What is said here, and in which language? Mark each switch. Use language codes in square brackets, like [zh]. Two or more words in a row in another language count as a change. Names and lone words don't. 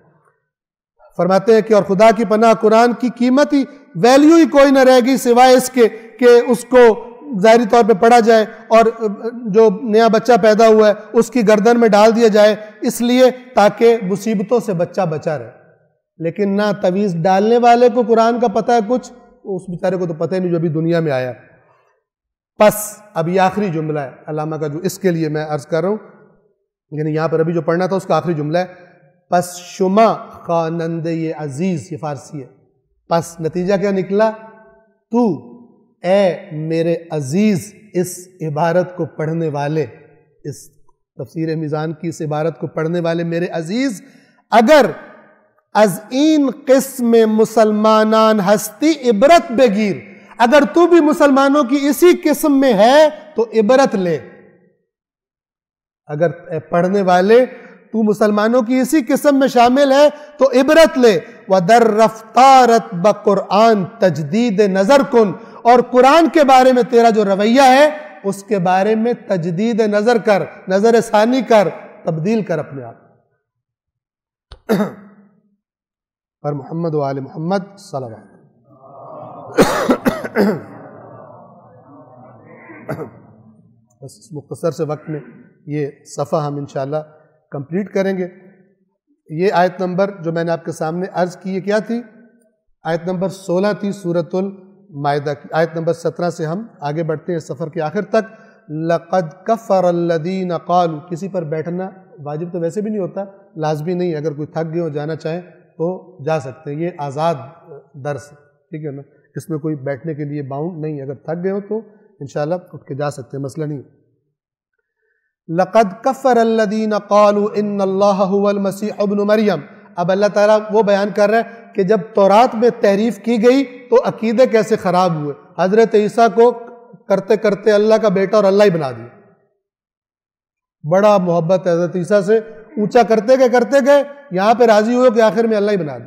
[ur] فرماتے ہیں کہ اور خدا کی پناہ قرآن کی قیمت ہی ویلیو ہی کوئی نہ رہے گی سوائے اس کے کہ اس کو ظاہری طور پہ پڑھا جائے اور جو نیا بچہ پیدا ہوا ہے اس کی گردن میں ڈال دیا جائے, اس لیے تاکہ مصیبتوں سے بچہ بچا رہے. لیکن نہ تعویذ ڈالنے والے کو قرآن کا پتہ ہے کچھ, اس بیچارے کو تو پتہ ہی نہیں جو ابھی دنیا میں آیا. پس اب یہ آخری جملہ ہے علامہ کا جو اس کے لیے میں عرض کر رہا ہوں, یعنی یہاں پر ابھی جو پڑھنا تھا اس کا آخری جملہ ہے. [fa] پس شما خوانند عزیز, [ur] یہ فارسی ہے. پس نتیجہ کیا نکلا؟ تو اے میرے عزیز اس عبارت کو پڑھنے والے، اس تفسیر میزان کی اس عبارت کو پڑھنے والے میرے عزیز، [fa] اگر از این قسم مسلمانان ہستی عبرت بگیر، [ur] اگر تو بھی مسلمانوں کی اسی قسم میں ہے تو عبرت لے. اگر پڑھنے والے تو مسلمانوں کی اسی قسم میں شامل ہے تو عبرت لے. [fa] وَدَرْ رَفْتَارَتْ بَقُرْآن تجدید نظر کن، [ur] اور قرآن کے بارے میں تیرا جو رویہ ہے اس کے بارے میں تجدید نظر کر، نظر ثانی کر، تبدیل کر اپنے آپ. پر محمد و آل محمد صلوات. بس اس مختصر سے وقت میں یہ صفحہ ہم انشاءاللہ کمپلیٹ کریں گے. یہ آیت نمبر جو میں نے آپ کے سامنے عرض کی یہ کیا تھی؟ آیت نمبر 16 تھی سورۃ المائدہ کی. آیت نمبر 17 سے ہم آگے بڑھتے ہیں سفر کے آخر تک. [ar] لَقَدْ كَفَرَ الَّذِينَ قَالُوا، [ur] کسی پر بیٹھنا واجب تو ویسے بھی نہیں ہوتا، لازمی نہیں، اگر کوئی تھک گئے ہو جانا چاہیں تو جا سکتے ہیں. یہ آزاد درس ہے، ٹھیک ہے نا، اس میں کوئی بیٹھنے کے لیے باؤنڈ نہیں، اگر تھک گئے ہو تو انشاءاللہ اٹھ کے جا سکتے ہیں، مسئلہ نہیں. [ar] لَقَدْ كَفَرَ الَّذِينَ قَالُوا إِنَّ اللَّهَ هُوَ الْمَسِيحُ ابْنُ مریم. [ur] اب اللہ تعالیٰ وہ بیان کر رہا ہے کہ جب تورات میں تحریف کی گئی تو عقیدے کیسے خراب ہوئے. حضرت عیسیٰ کو کرتے کرتے اللہ کا بیٹا اور اللہ ہی بنا دیا. بڑا محبت ہے حضرت عیسیٰ سے، اونچا کرتے گئے یہاں پہ راضی ہوئے کہ آخر میں اللہ ہی بنا دیا.